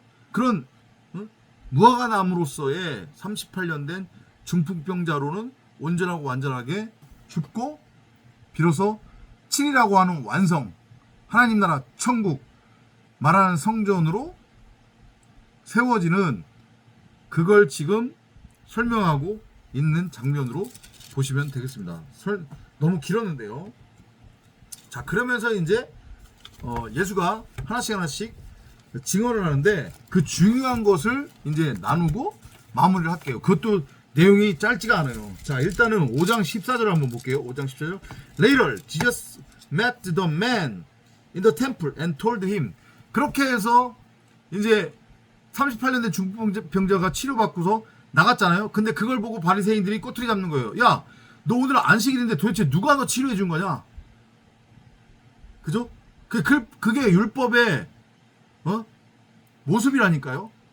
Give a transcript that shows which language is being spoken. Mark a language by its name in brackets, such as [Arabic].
[Korean] 그런 무화과 나무로서의 38년 된 중풍병자로는 온전하고 완전하게 죽고 비로소 7이라고 하는 완성, 하나님 나라 천국 말하는 성전으로 세워지는 그걸 지금 설명하고 있는 장면으로 보시면 되겠습니다. 너무 길었는데요. 자, 그러면서 이제 예수가 하나씩 증언을 하는데 그 중요한 것을 이제 나누고 마무리를 할게요. 그것도 내용이 짧지가 않아요. 자, 일단은 5장 14절 한번 볼게요. 5장 14절. [English] Later, Jesus met the man in the temple and told him. [Korean] 그렇게 해서 이제 38년 된 중풍병자가 치료받고서 나갔잖아요. 근데 그걸 보고 바리새인들이 꼬투리 잡는 거예요. 야, 너 오늘 안식일인데 도대체 누가 너 치료해 준 거냐? 그죠? 그게 율법의 모습이라니까요.